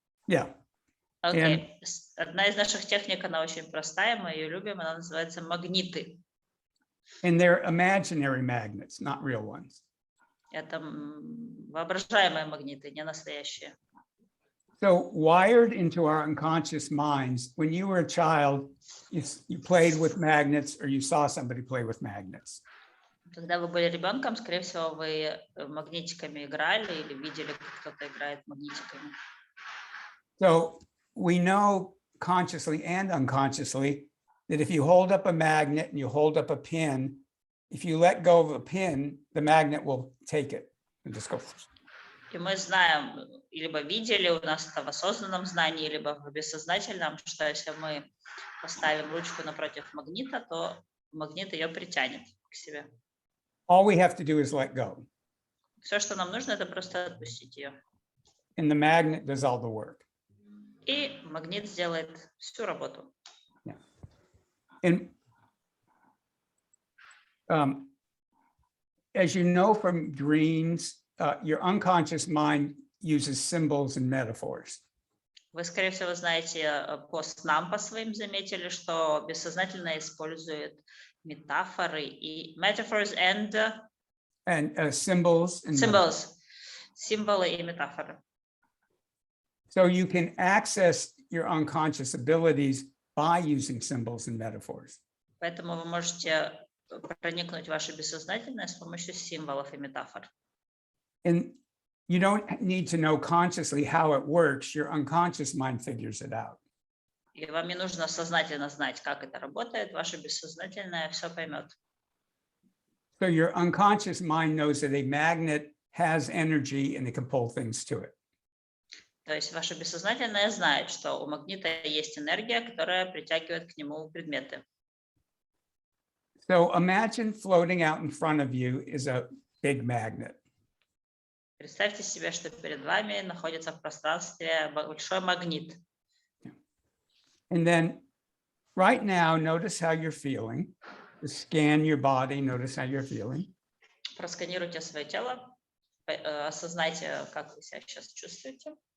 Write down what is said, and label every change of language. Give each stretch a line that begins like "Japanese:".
English: Yeah. Okay.
Russian: Одна из наших техник, она очень простая, мы ее любим, она называется магниты.
English: And they're imaginary magnets, not real ones.
Russian: Это воображаемые магниты, не настоящие.
English: So wired into our unconscious minds, when you were a child, you played with magnets or you saw somebody play with magnets.
Russian: Когда вы были ребенком, скорее всего, вы магнитиками играли или видели, как кто-то играет магнитиками.
English: So we know consciously and unconsciously that if you hold up a magnet and you hold up a pin, if you let go of a pin, the magnet will take it and just go.
Russian: И мы знаем, либо видели, у нас это в осознанном знании, либо в бессознательном, что если мы поставим ручку напротив магнита, то магнит ее притянет к себе.
English: All we have to do is let go.
Russian: Все, что нам нужно, это просто отпустить ее.
English: And the magnet does all the work.
Russian: И магнит сделает всю работу.
English: Yeah. And as you know from dreams, your unconscious mind uses symbols and metaphors.
Russian: Вы, скорее всего, знаете по снам, по своим заметили, что бессознательно использует метафоры и
English: metaphors and Symbols and symbols,
Russian: символы и метафоры.
English: So you can access your unconscious abilities by using symbols and metaphors.
Russian: Поэтому вы можете проникнуть в ваше бессознательное с помощью символов и метафор.
English: And you don't need to know consciously how it works. Your unconscious mind figures it out.
Russian: И вам не нужно сознательно знать, как это работает. Ваше бессознательное все поймет.
English: So your unconscious mind knows that a magnet has energy and it can pull things to it.
Russian: То есть ваше бессознательное знает, что у магнита есть энергия, которая притягивает к нему предметы.
English: So imagine floating out in front of you is a big magnet.
Russian: Представьте себе, что перед вами находится в пространстве большой магнит.
English: And then right now, notice how you're feeling. Just scan your body, notice how you're feeling.
Russian: Просканируйте свое тело, осознайте, как вы себя сейчас чувствуете.